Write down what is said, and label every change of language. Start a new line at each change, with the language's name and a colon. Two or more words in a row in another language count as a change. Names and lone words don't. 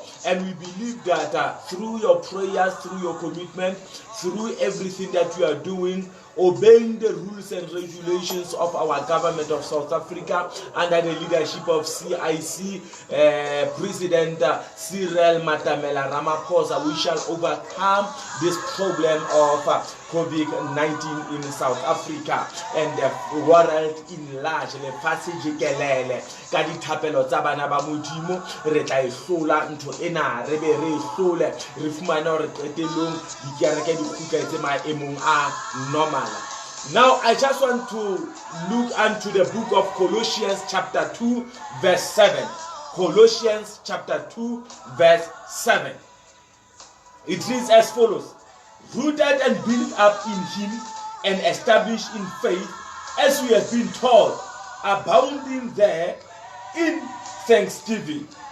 English: And we believe that through your prayers, through your commitment, through everything that you are doing, obeying the rules and regulations of our government of South Africa under the leadership of CIC, President Cyril Matamela Ramaphosa, we shall overcome this problem of COVID-19 in South Africa and the world in large.
Southern Sotho: Le fatshe jikelele ka dithapelo tsa bana ba modimo re tla ihlola ntho ena, re be re ihlole, re fumane hore qetelong dikereke di khutla tse maemong a normal.
English: Now I just want to look unto the book of Colossians chapter 2 verse 7. Colossians chapter 2 verse 7. It reads as follows: rooted and built up in him and established in faith, as we have been taught, abounding there in thanksgiving.